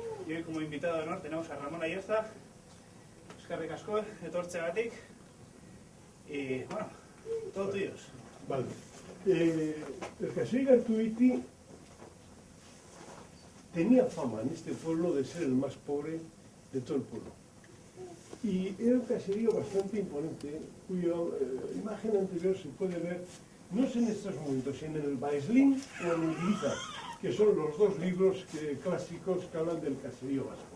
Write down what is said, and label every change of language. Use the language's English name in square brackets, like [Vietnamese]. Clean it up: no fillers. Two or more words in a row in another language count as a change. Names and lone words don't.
[Spanish] Y hoy como invitado de honor tenemos a Ramón Ayerza, [Basque] eskerrik asko, etortzeagatik, [Spanish] y bueno, todo tuyos. Vale. El caserío Artuiti tenía fama en este pueblo de ser el más pobre de todo el pueblo. Y era un caserío bastante imponente, cuya imagen anterior se puede ver, no sé en estos momentos, sino en el Baeslin o en Iliza, que son los dos libros clásicos que hablan del caserío vasco.